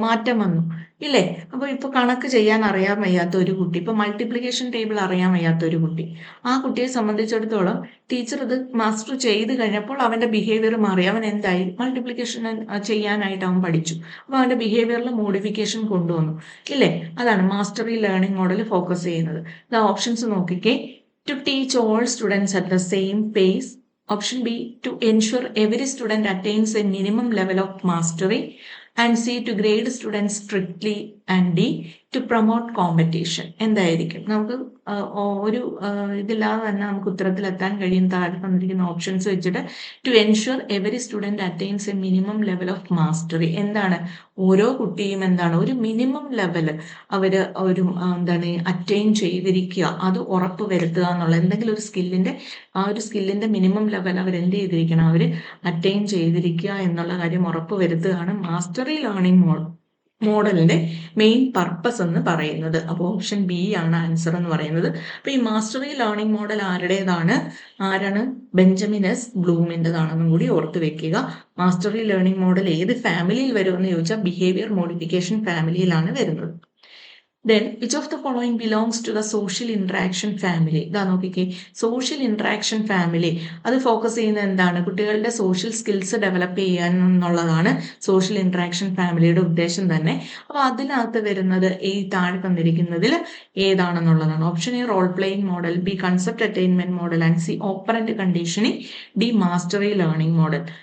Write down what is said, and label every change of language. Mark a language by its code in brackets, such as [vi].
[ml] മാറ്റം വന്നു, ഇല്ലേ? അപ്പൊ ഇപ്പൊ കണക്ക് ചെയ്യാൻ അറിയാൻ വയ്യാത്ത ഒരു കുട്ടി, ഇപ്പൊ മൾട്ടിപ്ലിക്കേഷൻ ടേബിൾ അറിയാൻ വയ്യാത്ത ഒരു കുട്ടി, ആ കുട്ടിയെ സംബന്ധിച്ചിടത്തോളം ടീച്ചർ ഇത് മാസ്റ്റർ ചെയ്ത് കഴിഞ്ഞപ്പോൾ അവന്റെ ബിഹേവിയർ മാറി. അവൻ എന്തായി? മൾട്ടിപ്ലിക്കേഷൻ ചെയ്യാനായിട്ട് അവൻ പഠിച്ചു. അപ്പൊ അവന്റെ ബിഹേവിയറിൽ മോഡിഫിക്കേഷൻ കൊണ്ടുവന്നു, ഇല്ലേ? അതാണ് മാസ്റ്ററി ലേണിംഗ് മോഡൽ ഫോക്കസ് ചെയ്യുന്നത്. ഓപ്ഷൻസ് നോക്കിക്കേ. [en] To teach all students at the same pace. Option B, to ensure every student attains a minimum level of mastery. And C, to grade students strictly. And D, to promote competition. [ml] എന്തായിരിക്കും? നമുക്ക് ഒരു ഇതില്ലാതെ തന്നെ നമുക്ക് ഉത്തരത്തിലെത്താൻ കഴിയും. താഴെ തന്നിരിക്കുന്ന options വെച്ചിട്ട് [en] To ensure every student attains a minimum level of mastery. [ml] എന്താണ്? ഓരോ കുട്ടിയും എന്താണ് ഒരു മിനിമം ലെവൽ അവര് ഒരു എന്താണ് അറ്റൈൻ ചെയ്തിരിക്കുക, അത് ഉറപ്പ് വരുത്തുക എന്നുള്ള എന്തെങ്കിലും ഒരു സ്കില്ലിന്റെ ആ ഒരു സ്കില്ലിന്റെ മിനിമം ലെവൽ അവർ എന്ത് ചെയ്തിരിക്കണം? അവർ അറ്റൈൻ ചെയ്തിരിക്കുക എന്നുള്ള കാര്യം ഉറപ്പ് വരുത്തുകയാണ് മാസ്റ്ററി ലേണിംഗ് മോഡലിന്റെ മെയിൻ പർപ്പസ് എന്ന് പറയുന്നത്. അപ്പോൾ ഓപ്ഷൻ ബി ആണ് ആൻസർ എന്ന് പറയുന്നത്. അപ്പൊ ഈ മാസ്റ്ററി ലേണിംഗ് മോഡൽ ആരുടേതാണ്? ആരാണ്? ബെഞ്ചമിൻ എസ് ബ്ലൂമിൻ്റെതാണെന്നും കൂടി ഓർത്ത് വെക്കുക. മാസ്റ്ററി ലേണിംഗ് മോഡൽ ഏത് ഫാമിലിയിൽ വരുമെന്ന് ചോദിച്ചാൽ ബിഹേവിയർ മോഡിഫിക്കേഷൻ ഫാമിലിയിലാണ് വരുന്നത്. [en] Then, which of the following belongs to the social interaction family? [ml] ഇതാ നോക്കിക്കേ, സോഷ്യൽ ഇന്ററാക്ഷൻ ഫാമിലി. അത് ഫോക്കസ് ചെയ്യുന്നത് എന്താണ്? കുട്ടികളുടെ സോഷ്യൽ സ്കിൽസ് ഡെവലപ്പ് ചെയ്യാൻ എന്നുള്ളതാണ് സോഷ്യൽ ഇന്ററാക്ഷൻ ഫാമിലിയുടെ ഉദ്ദേശം തന്നെ. അപ്പൊ അതിനകത്ത് വരുന്നത് ഈ താഴെ തന്നിരിക്കുന്നതിൽ ഏതാണെന്നുള്ളതാണ്. [en] Option A role playing model, B concept attainment model, and C operant conditioning, D mastery learning model.